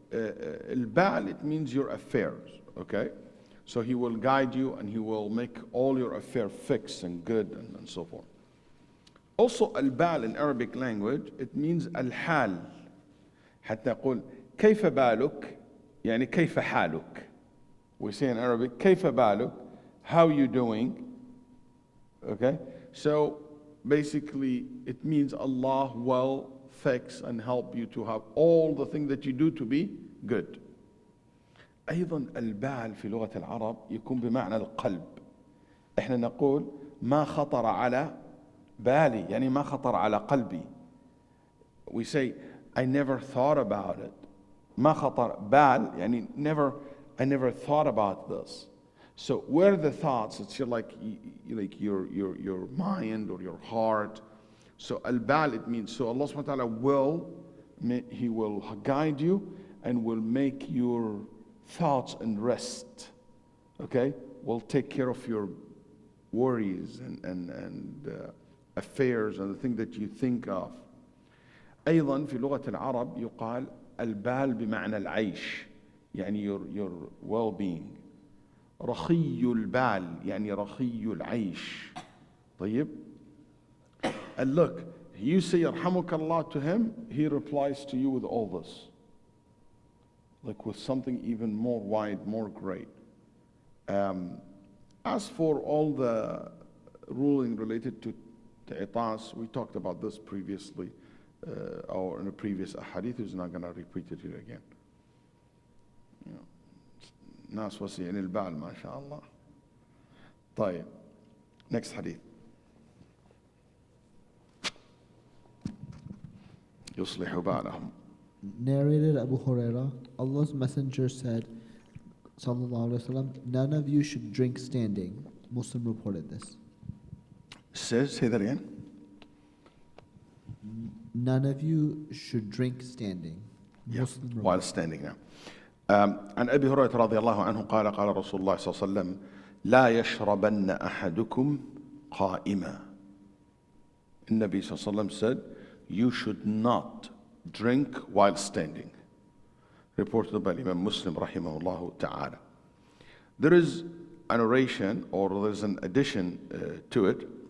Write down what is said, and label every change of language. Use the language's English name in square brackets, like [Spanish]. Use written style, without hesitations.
[English] البال, it means your affairs. Okay? So He will guide you and He will make all your affairs fixed and good and so forth. Also, al-bal in Arabic language, it means al-hal. [Arabic] حتى أقول كيف بالك يعني كيف حالك. [English] We say in Arabic [Arabic] كيف بالك, [English] how you doing. Okay, so basically it means Allah will fix and help you to have all the things that you do to be good. [Arabic] أيضا البال في لغة العرب يكون بمعنى القلب. احنا نقول ما خطر على بالي يعني ما خطر على قلبي. [English] We say I never thought about it. [Arabic] ما خطر بال يعني [English] I never thought about this. So where the thoughts, it's like your mind or your heart. So al-bal, it means, so Allah subhanahu wa ta'ala He will guide you and will make your thoughts and rest. Okay? Will take care of your worries and affairs and the thing that you think of. [Arabic] أيضا في لغة العرب يقال البال بمعنى العيش يعني [English] your well-being. [Arabic] رخي البال يعني رخي العيش. طيب. [English] And look, you say يرحمك Allah to him, he replies to you with all this. Like with something even more wide, more great. As for all the ruling related to itas, we talked about this previously, or in a previous hadith, who's not going to repeat it here again. You know, [Arabic] ناس وسيعين البال ما شاء الله. [English] طيب. Next hadith. [Arabic] يصلح بالهم. [English] Narrated Abu Huraira, Allah's Messenger said, Sallallahu Alaihi Wasallam, none of you should drink standing. Muslim reported this. Say that again. None of you should drink standing. Yeah, Muslim while reported. standing now. [Arabic] عن أبي هريرة رضي الله عنه قال قال رسول الله صلى الله عليه وسلم لا يشربن أحدكم قائما. [English] النبي صلى الله عليه وسلم said, you should not drink while standing. Reported by Imam Muslim rahimahullah ta'ala. There is an oration or there's an addition to it.